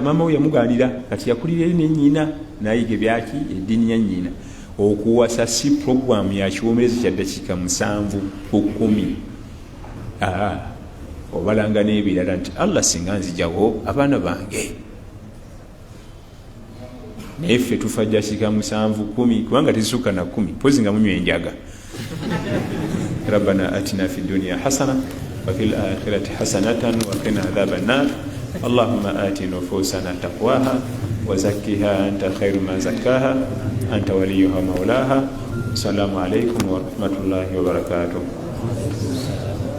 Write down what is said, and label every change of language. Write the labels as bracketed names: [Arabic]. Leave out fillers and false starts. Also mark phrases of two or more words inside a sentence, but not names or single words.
[Ganda] maama we yamuganira kati yakulira eri nenyina nayiga ebyaki eddiini ya nnyina okuwasa si puroguramu ya kiwomerezi kya ddakiika 7 ku 10 obalanga n'ebirala nti Allah singa nzijawo abaana bange naye ffe tufa ddakiika 7 10 kubanga tezisukka na 10 pozi nga munywa enjaga [Arabic] ربنا آتنا في الدنيا حسنة وفي الآخرة حسنة وقنا عذاب النار اللهم آت نفوسنا تقواها وزكها أنت خير ما زكاها أنت وليها مولاها السلام عليكم ورحمة الله وبركاته